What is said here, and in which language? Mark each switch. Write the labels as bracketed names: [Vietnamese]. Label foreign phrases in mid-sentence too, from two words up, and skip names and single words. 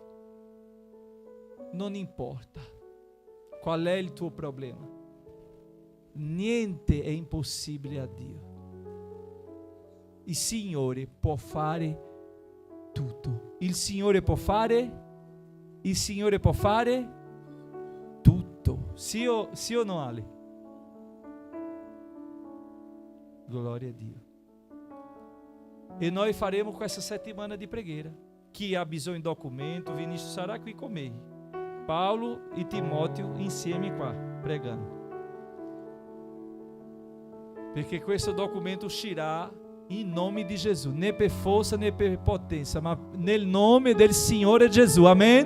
[Italian] Non importa. Qual è il tuo problema? Niente è impossibile a Dio. Il Signore può fare tutto. Il Signore può fare tutto. Sì o no, Ale? Glória a Dio. E noi faremo questa settimana di preghiera. Chi ha bisogno di documento, Vinícius sarà qui con me. Paulo e Timóteo insieme qua, pregando. Perché questo documento uscirà in nome di Gesù, né per forza né per potenza, ma nel nome del Signore Gesù, amen?